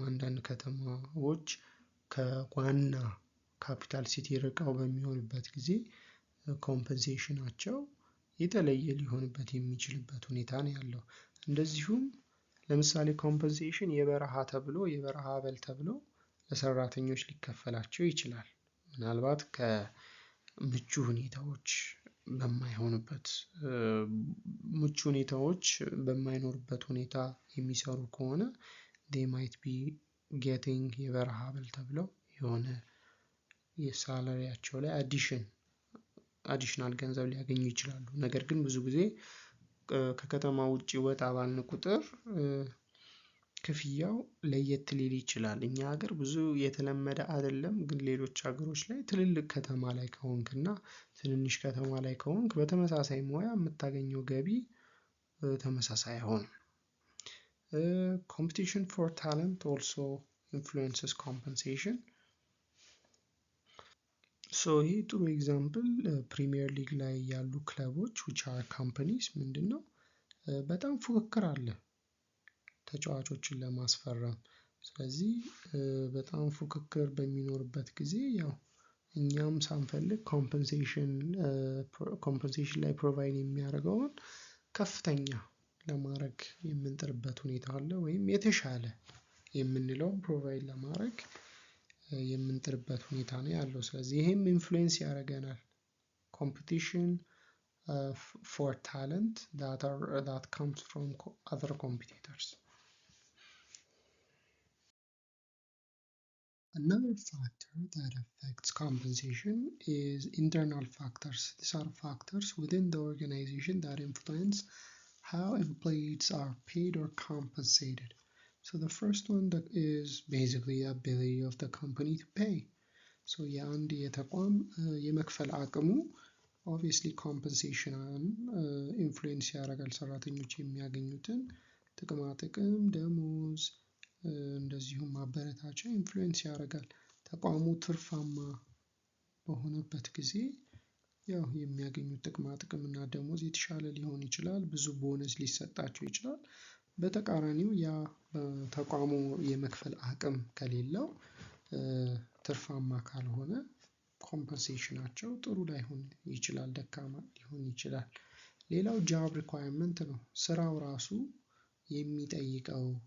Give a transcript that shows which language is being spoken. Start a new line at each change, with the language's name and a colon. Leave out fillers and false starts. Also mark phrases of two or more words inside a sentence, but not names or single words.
Amharic: አንዳንድ ከተማዎች ከዋና
English: capital city
Amharic: ርቀው በሚሆንበት ጊዜ ኮምፐንሴሽናቸው የተለየ ሊሆንበት የሚችልበት ሁኔታ ነው ያለው። እንደዚሁም ለምሳሌ ኮምፐንሴሽን የበረሃ አበል ተብሎ ለሰራተኞች ሊከፈላቸው ይችላል። ምናልባት ከምቹ ሁኔታዎች በማይኖሩበት ሁኔታ የሚሰሩ ከሆነ
English: they might be getting
Amharic: የበረሃ አበል ተብለው የሆነ የሳላሪያቸው ላይ አዲሽናል ገንዘብ ሊያገኙ ይችላሉ። ነገር ግን ብዙ ጊዜ ከከተማ ውጪ ወጣ ባልን ቁጥር ክፍያው ለየት ሊል ይችላል። እኛ ሀገር ብዙ የተለመደ አይደለም፣ ግን ሌሎች ሀገሮች ላይ ትልልቅ ከተማ ላይ ከሆንክና ትንንሽ ከተማ ላይ ከሆንክ በተመሳሳይ ሙያ የምታገኘው ገቢ ተመሳሳይ አይሆንም።
English: Competition for talent also influences compensation.
Amharic: So ይህ ጥሩ ኤግዛምፕል ፕሪሚየር ሊግ ላይ ያሉ ክለቦች
English: which are companies
Amharic: ምንድነው በጣም ፉክክር አለ ተጫዋቾችን ለማስፈረም። ስለዚህ በጣም ፉክክር በሚኖርበት ጊዜ ያው እኛም ሳንፈልግ ኮምፐንሴሽን ላይ ፕሮቫይድ የሚያደርገውን ከፍተኛ ለማድረግ የምንጥርበት ሁኔታ አለ፣ ወይም የተሻለ የምንለው ፕሮቫይድ ለማድረግ የምንጥርበት ሁኔታ ነው ያለው። ስለዚህ ይሄም ኢንፍሉዌንስ ያደርገናል።
English: competition for talent that comes from other competitors. Another factor that affects compensation is internal factors. These are factors within the organization that influence how employees are paid or compensated. So the first one that is basically the ability of the company to pay.
Amharic: So የአንድ የተቋም የመክፈል አቅሙ
English: obviously compensation influence
Amharic: ያደርጋል። ሰራተኞች የሚያገኙትን ጥቅማ ጥቅም፣ ደሞዝ፣ እንደዚሁም ማበረታቻ ኢንፍሉዌንስ ያደርጋል። ተቋሙ ትርፋማ በሆነበት ጊዜ ያው የሚያገኙት ጥቅማ ጥቅም እና ደሞዝ የተሻለ ሊሆን ይችላል፣ ብዙ ቦነስ ሊሰጣቸው ይችላል። በተቃራኒው ያ ተቋሙ የመክፈል አቅም ከሌለው ትርፋማ ካልሆነ ኮምፐንሴሽናቸው ጥሩ ላይሆን ይችላል፣ ደካማ ሊሆን ይችላል። ሌላው
English: job requirement
Amharic: ነው። ስራው ራሱ የሚጠይቀው